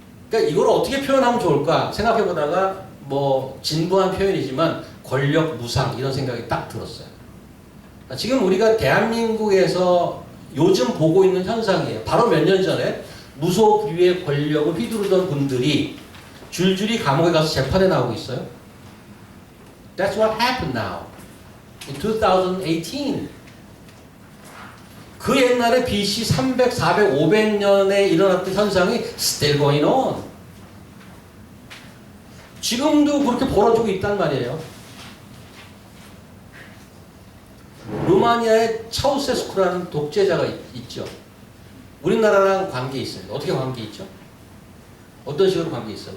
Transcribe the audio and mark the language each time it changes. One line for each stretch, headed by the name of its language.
Korean: 그러니까 이걸 어떻게 표현하면 좋을까 생각해 보다가 뭐 진부한 표현이지만 권력 무상 이런 생각이 딱 들었어요. 지금 우리가 대한민국에서 요즘 보고 있는 현상이에요. 바로 몇 년 전에 무소불위의 권력을 휘두르던 분들이 줄줄이 감옥에 가서 재판에 나오고 있어요.
English: That's what happened now in 2018.
Korean: 그 옛날에 BC 300, 400, 500년에 일어났던 현상이
English: still going on.
Korean: 지금도 그렇게 벌어지고 있단 말이에요. 루마니아에 차우세스쿠라는 독재자가 있죠. 우리나라랑 관계 있습니다. 어떻게 관계 있죠? 어떤 식으로 관계 있어요?